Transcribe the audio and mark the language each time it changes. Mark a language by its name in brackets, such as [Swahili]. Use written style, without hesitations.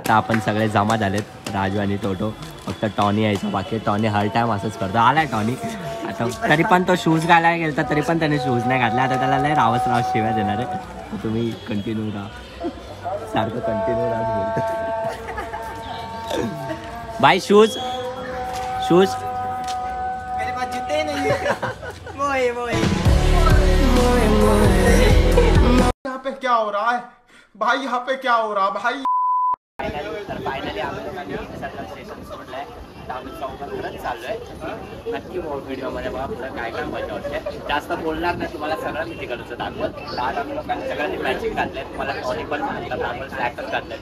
[Marathi] आता आपण सगळे जमा झालेत, राजू आणि टोटो. फक्त टॉनी यायचं बाकी. टॉनी हर टाइम असंच करतो. आलाय टॉनी आता. तरी पण तो शूज घालायला गेला, तरी पण त्याने शूज नाही घातला. आता त्याला लय रावस शिव्या देणार आहे. तर तुम्ही कंटिन्यू राहा, सारखं कंटिन्यू राहा बोलतो. [Hindi] भाई शूज शूज मेरे पास जूते नहीं मोए मोए यहाँ पे क्या हो रहा है भाई, यहाँ पे क्या हो रहा भाई. [Marathi] फायनली आम्ही लोकांनी सर्कल स्टेशन सोडलंय. तर आम्ही चौकात घरच चाललोय. नक्की व्हिडिओमध्ये बघा पुढे काय काय मजा होते. जास्त बोलणार नाही, तुम्हाला सगळं मी तिकडचं दाखवत. आज आम्ही लोकांनी सगळ्यांनी मॅचिंग घातलंय. तुम्हाला टॉनी पण घातलं, नॉर्मल ब्लॅकच घातलंय.